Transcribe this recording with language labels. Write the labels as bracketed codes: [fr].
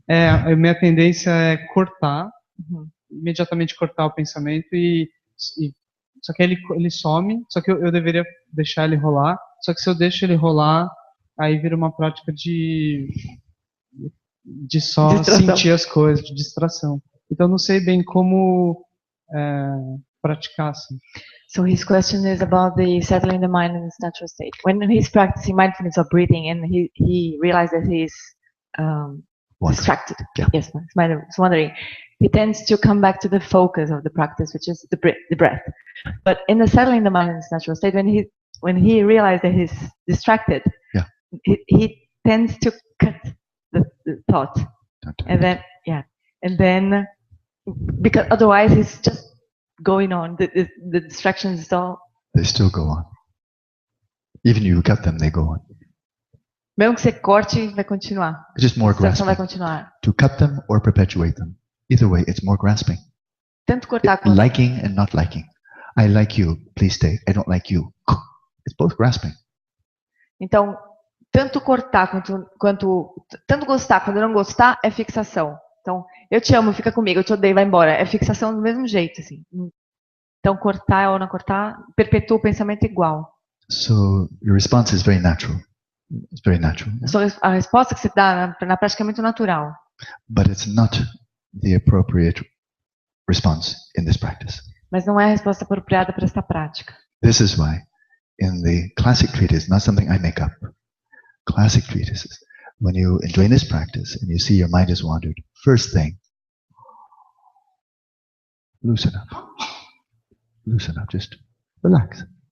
[pt] A minha tendência é cortar, imediatamente cortar o pensamento só que ele some, só que eu deveria deixar ele rolar, só que se eu deixo ele rolar, aí vira uma prática de só sentir as coisas, de distração. Então não sei bem como praticar assim. [en] So his question is about the settling the mind in its natural state. When he's practicing mindfulness or breathing, and he realizes that he's distracted. Yeah. Yes, he's wondering. He tends to come back to the focus of the practice, which is the breath. But in the settling the mind in its natural state, when he realizes that he's distracted, yeah, he tends to cut the thought, and then because otherwise he's just going on. The distractions they still go on. Even you cut them, they go on. [pt] Mesmo que você corte, vai continuar. [en] It's just more [pt] A distração vai [en] grasping. [pt] continuar. [en] To cut them or perpetuate them. Either way, it's more grasping. [pt] Tanto cortar quanto [en] Liking and not liking. I like you, please stay. I don't like you. It's both grasping. [pt] Então, tanto cortar quanto tanto gostar quanto não gostar é fixação. Então, eu te amo, fica comigo, eu te odeio, vai embora. É fixação do mesmo jeito, assim. Então, cortar ou não cortar, perpetua o pensamento igual. [en] So your response is very natural. It's very natural. [pt] A resposta que você dá na prática é muito natural. [en] But it's not the appropriate response in this practice. [pt] Mas não é a resposta apropriada para esta prática. [en] This is why in the classic treatise, not something I make up, classic treatises, when you enjoy this practice and you see your mind has wandered, first thing, loosen up. Loosen up, just relax.